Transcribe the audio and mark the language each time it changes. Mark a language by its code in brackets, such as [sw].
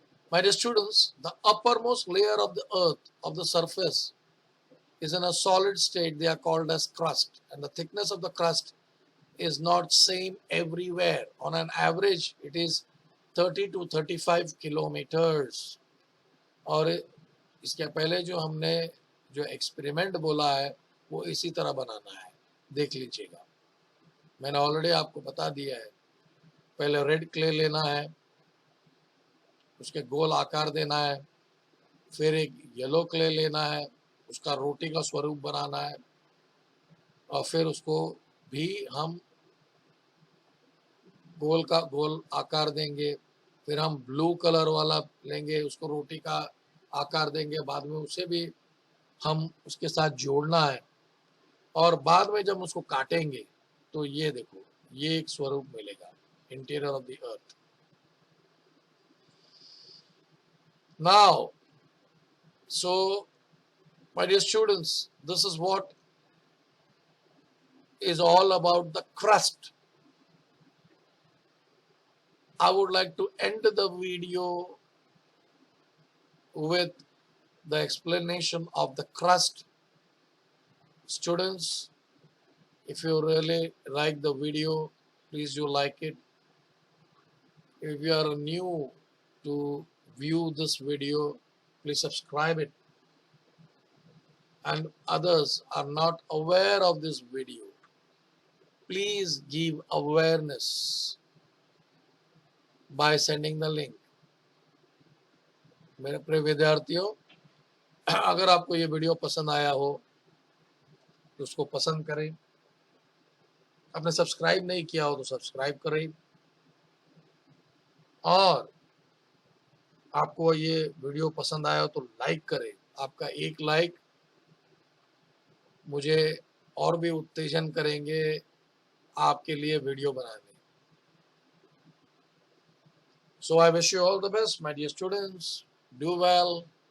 [en] My dear students, the uppermost layer of the earth, of the surface, is in a solid state. They are called as crust. And the thickness of the crust is not same everywhere. On an average, it is 30 to 35 kilometers. [hi] और इसके पहले जो हमने जो experiment बोला है वो इसी तरह बनाना है, देख लीजिएगा. मैंने ऑलरेडी आपको बता दिया है. पहले रेड क्ले लेना है, उसके गोल आकार देना है. फिर एक येलो क्ले लेना है, उसका रोटी का स्वरूप बनाना है. और फिर उसको भी हम गोल आकार देंगे. फिर हम ब्लू कलर वाला लेंगे, उसको रोटी का आकार देंगे. बाद में उसे भी हम उसके साथ जोड़ना है. और बाद में जब उसको काटेंगे तो ये देखो, ये एक स्वरूप मिलेगा, interior of the earth. [en] Now, so my dear students, this is what is all about the crust. I would like to end the video with the explanation of the crust. Students, if you really like the video, please do like it. If you are new to view this video, please subscribe it. And others are not aware of this video, please give awareness by sending the link. [hi] मेरे प्रिय विद्यार्थियों, अगर आपको ये video पसंद आया हो तो उसको पसंद करें, आपने सब्सक्राइब नहीं किया हो तो सब्सक्राइब करें, और आपको ये वीडियो पसंद आया हो तो लाइक करें। आपका एक लाइक मुझे और भी उत्तेजन करेंगे आपके लिए वीडियो बनाने। [en] So I wish you all the best, my dear students. Do well.